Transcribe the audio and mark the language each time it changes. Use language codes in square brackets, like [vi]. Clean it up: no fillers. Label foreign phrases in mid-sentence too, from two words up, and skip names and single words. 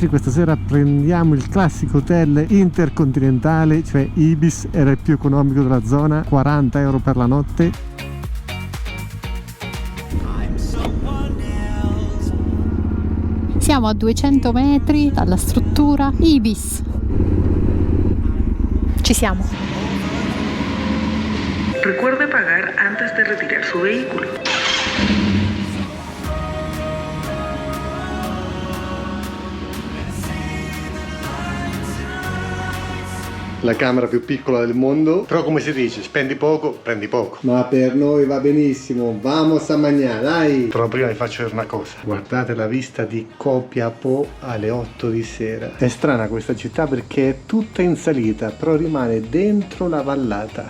[it] Questa sera prendiamo il classico hotel intercontinentale, cioè Ibis, era il più economico della zona, 40 euro per la notte. Siamo a 200 metri dalla struttura Ibis. Ci siamo. [es] Recuerde pagar antes de retirar su vehículo. [it] La camera più piccola del mondo, però come si dice, spendi poco, prendi poco. Ma per noi va benissimo, vamos a mangiare, dai! Però prima vi faccio vedere una cosa. Guardate la vista di Copiapò alle 8 di sera. È strana questa città perché è tutta in salita, però rimane dentro la vallata.